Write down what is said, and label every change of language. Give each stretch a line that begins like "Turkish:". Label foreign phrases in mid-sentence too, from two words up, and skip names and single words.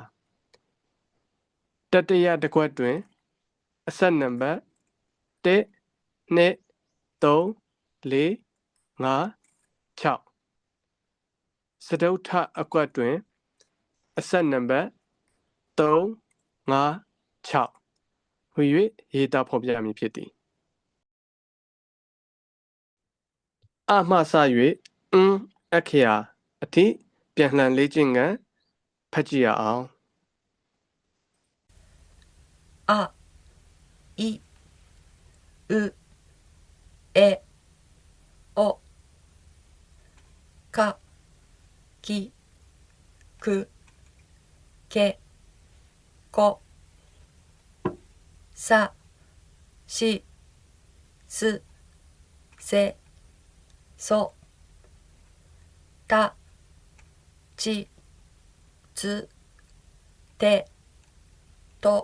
Burmese: တတိယတစ်ခွက်တွင်အဆက်နံပါတ်1 2 3 4 5 6စတုထအကွက်တွင်အဆက်နံပါတ်3 5 6ဟူ၍ရေးသားဖော်ပြမည်ဖြစ်သည် အမှစ၍အခရာအထိပြန်လှန်လေ့ကျင့်ကဖတ်ကြည့်ရအောင်
Japanese: あいうえおかきくけこさしすせそたちつてと